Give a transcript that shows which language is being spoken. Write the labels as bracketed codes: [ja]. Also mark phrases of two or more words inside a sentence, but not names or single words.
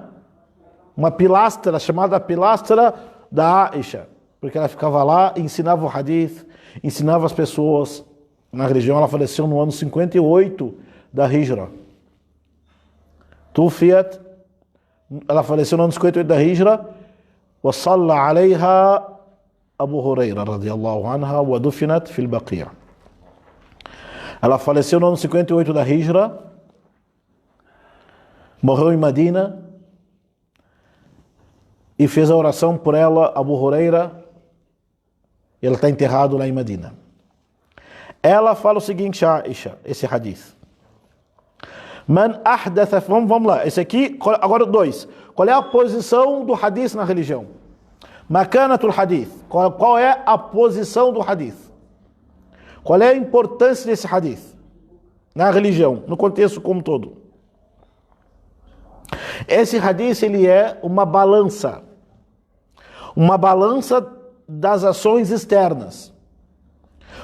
[pt] Uma pilastra chamada pilastra da Aisha, porque ela ficava lá e ensinava o hadith, ensinava as pessoas na religião. Ela faleceu no ano 58 da Hijra. Tufiat, ela faleceu no ano 58 da Hijra. [ar] وصلى عليها أبو هريرة رضي الله عنها ودفنت في البقيع'. [pt] Ela faleceu no ano 58 da Hijra, morreu em Medina, e fez a oração por ela, Abu Huraira, e ela está enterrado lá em Medina. Ela fala o seguinte, Aisha, esse hadith. [ar] من أحدث, [pt] vamos lá, esse aqui, agora 2. Qual é a posição do hadith na religião? [ar] مكانة الحديث. [pt] Qual é a posição do hadith? Qual é a importância desse hadith na religião, no contexto como todo? Esse hadith, ele é uma balança das ações externas.